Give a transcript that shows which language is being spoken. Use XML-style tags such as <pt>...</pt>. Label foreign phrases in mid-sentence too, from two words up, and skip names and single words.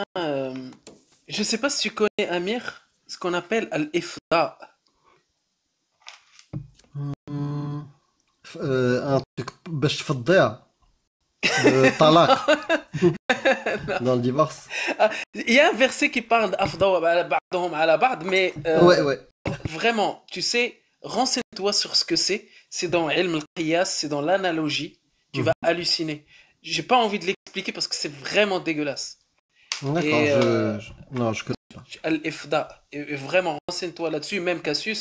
<fr>Je sais pas si tu connais Amir, ce qu'on appelle al-ifda. Un truc,</fr> <ar>باش تفضيها.</ar> <fr>Le talaq. Dans le divorce. Il y a un verset qui parle d'</fr> <ar>أفضى بعضهم على بعض,</ar> <fr>mais Ouais, ouais. vraiment, tu sais, renseigne-toi sur ce que c'est. C'est dans</fr> <ar>علم القياس,</ar> <fr>c'est dans l'analogie. Tu vas halluciner. J'ai pas envie de l'expliquer parce que c'est vraiment dégueulasse. D'accord, Et, non, je connais pas. Al-ifda. Et vraiment, renseigne-toi là-dessus, même Cassius.</fr>